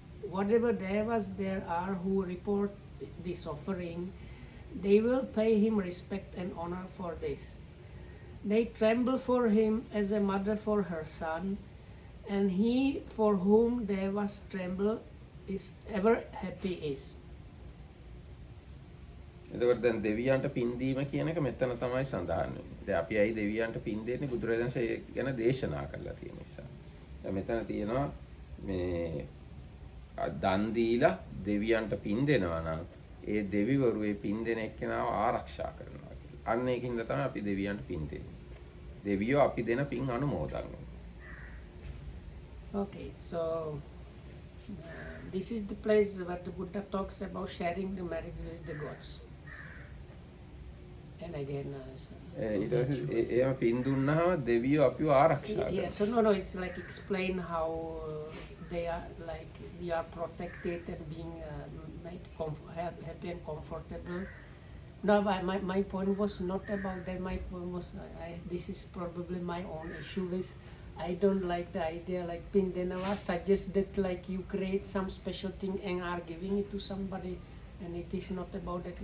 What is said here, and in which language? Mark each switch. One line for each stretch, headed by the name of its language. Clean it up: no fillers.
English: Whatever devas there are who report this offering, they will pay him respect and honor for this. They tremble for him as a mother for her son, and he for whom devas tremble is ever happy is.
Sinhala: එතකොට දැන් දෙවියන්ට පින් දීම කියන එක මෙතන තමයි සඳහන් වෙන්නේ. දැන් අපි ඇයි දෙවියන්ට පින් දෙන්නේ? බුදුරජාණන්සේ ගැන දේශනා කළා තියෙන නිසා. දැන් මෙතන තියෙනවා මේ දන් දීලා දෙවියන්ට පින් දෙනවා නම් ඒ දෙවිවරු ඒ පින් දෙන එක්කෙනාව ආරක්ෂා කරනවා කියලා. අන්න ඒකින්ද තමයි අපි දෙවියන්ට පින් දෙන්නේ. දෙවියෝ අපි දෙන පින් අනුමෝදන් වෙනවා.
English: Okay, so this is the place where the Buddha talks about sharing the merits with the gods. And again,
Sinhala: ඊට පස්සේ ඒව පින් දුන්නාම දෙවියෝ අපිව ආරක්ෂා කරනවා.
English: yeah, so no, it's like explain how they are like we are protected and being made happy and comfortable. No, my point was not about that. My point was this is probably my own issue with I don't like the idea like Pindenava suggests that like you create some special thing and are giving it to somebody, and it is not about that.